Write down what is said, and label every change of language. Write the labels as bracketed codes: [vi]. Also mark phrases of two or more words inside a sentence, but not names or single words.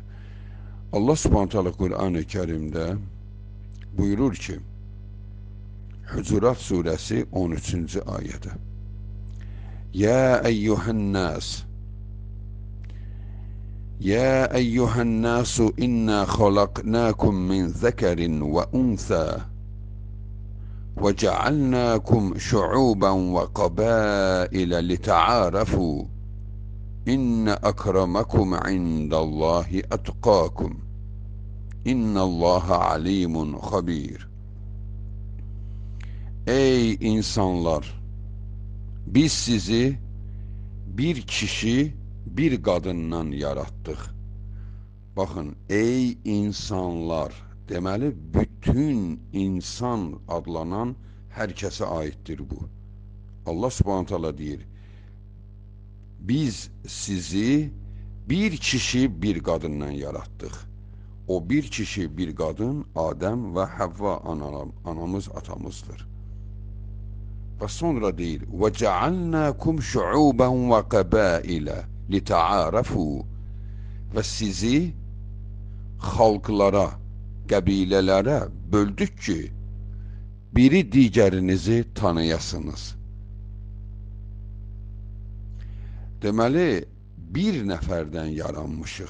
[az] Allah [ar] سبحانه تعالى [az] Qur'an-ı Kərimdə buyurur ki, Hucurat surəsi 13-cü ayədə. [ar] يا أيها الناس يا أيها الناس إنا خلقناكم من ذكر وأنثى وجعلناكم شعوبا وقبائل لتعارفوا إن أكرمكم عند الله أتقاكم إن الله عليم خبير. [az] Ey insanlar! Biz sizi bir kişi, bir qadından yaratdıq. Baxın, ey insanlar! Deməli, bütün insan adlanan hər kəsə aiddir bu. Allah [ar] سبحانه تعالى [az] deyir, biz sizi bir kişi, bir qadından yaratdıq. O bir kişi, bir qadın Adəm və Həvva anamız, atamızdır. Və sonra deyir, [ar] وَجَعَلْنَاكُمْ شُعُوبًا وَقَبَائِلًا لِتَعَارَفُوا [az] və sizi xalqlara, qəbilələrə böldük ki, biri digərinizi tanıyasınız. Deməli, bir nəfərdən yaranmışıq.